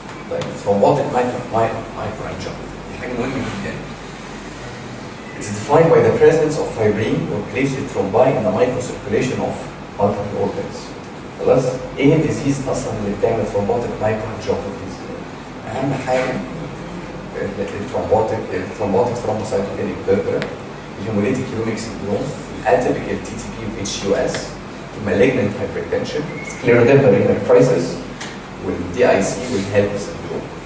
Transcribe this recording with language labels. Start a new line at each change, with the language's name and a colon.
Arabic: طيب thrombotic microangiopathy دي حاجة مهمة جدا.
English: It is defined by the presence of fibrin or platelet thrombi in the microcirculation of multiple organs.
Arabic: خلاص؟ ايه الديزيز اصلا اللي بتعمل thrombotic microangiopathies؟ اهم حاجه الترومبوتيك thrombocytopenic purpura، الهيموليتيك يوريك سيندروم، الاتيبيكال تي تي بي واتش يو اس، المالجنت هايبرتنشن، سكليروديرما رينال كرايسيس، والدي اي سي والهيلب سيندروم.